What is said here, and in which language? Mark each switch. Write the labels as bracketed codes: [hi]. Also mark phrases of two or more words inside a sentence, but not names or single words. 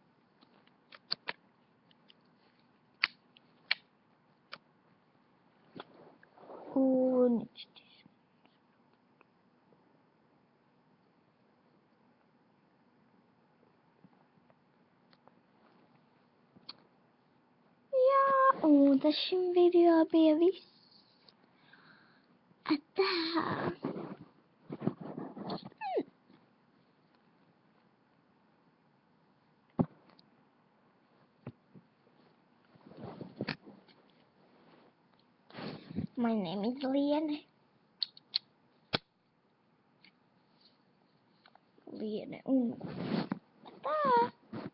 [lv] Un jā, un tas šim video bija viss. Atā. [en] My name is Liene. [lv] Liene un... Atā.